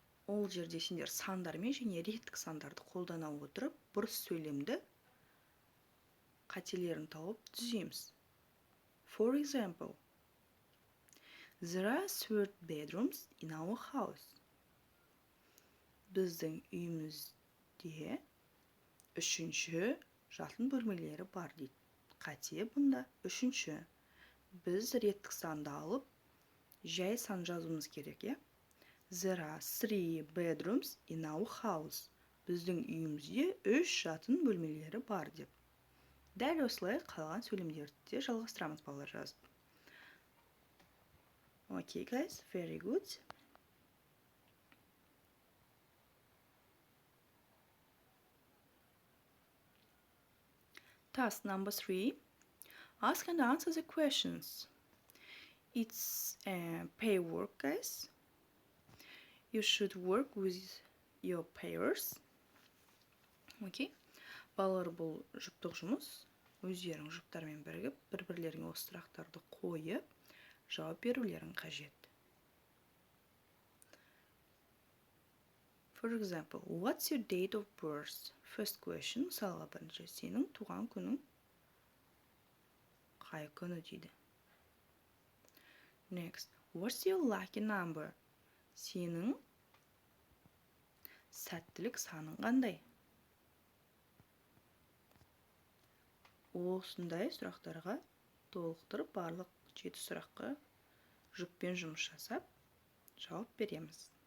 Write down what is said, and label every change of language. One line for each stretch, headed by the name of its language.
Kazakh: Ол жерде сендер сандармен және реттік сандарды қолдана отырып, бұрыс сөйлемді қателерін тауып түземіз.
English: For example, there are 3 bedrooms in our house.
Kazakh: Біздің үйімізде 3-ші жатын бөлмелері бар дейді. қате бұнда. Үшінші, біз реттік санды алып, жай сан жазуымыз керек, е?
English: There are 3 bedrooms in our house.
Kazakh: Біздің үйімізде 3 жатын бөлмелері бар деп. Дәл осылай қалған сөйлемдерді де жалғастырамыз, балалар жазып.
English: Okay, guys, very good. Task number 3. Ask and answer the questions. It's pair work, guys. You should work with your pairs. Okay.
Kazakh: Балалар, бұл жұптық жұмыс. Өздерің жұптармен бірігіп, бір-бірлеріңе осы сұрақтарды қойып, жауап берулерің қажет.
English: For example, what's your date of birth? First question,
Kazakh: мысалға бірінші, сенің туған күнің қай күні дейді.
English: Next, what's your lucky number?
Kazakh: Сенің сәттілік саның қандай? Осындай сұрақтарға толықтырып, барлық 7 сұраққа жұппен жұмыс жасап, жауап береміз.